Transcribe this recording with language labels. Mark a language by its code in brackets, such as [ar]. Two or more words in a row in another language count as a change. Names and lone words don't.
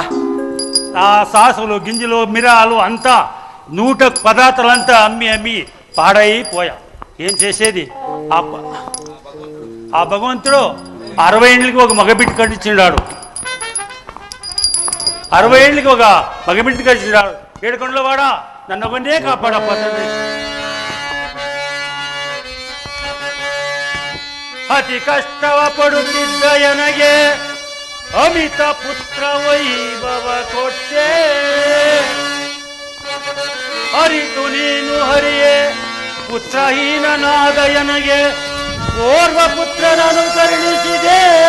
[te] ఆ సాసులు గింజలు మిరాలు అంతా 100 పదార్థాలంతా అమ్మి అమ్మి పాడైపోయా. ఏం చేసేది? ఆ భగవంతుడు 60 ఏళ్ళకి ఒక మగబిడ్డ కట్టించినాడు. 60 ఏళ్ళకి ఒక మగబిడ్డ కట్టించినాడు. ఏడుకొండల వాడా, నన్ను ఒకనే కాపాడపోతుంది. [kn] ಅತಿ ಕಷ್ಟವ ಪಡುತ್ತಿದ್ದ ನನಗೆ ಅಮಿತ ಪುತ್ರ ವೈಭವ ಕೊಟ್ಟೆ. ಅರಿತು ನೀನು ಹರಿಯೇ ಪುತ್ರಹೀನನಾದ ನನಗೆ ಓರ್ವ ಪುತ್ರನನ್ನು ಕರುಣಿಸಿದೆ.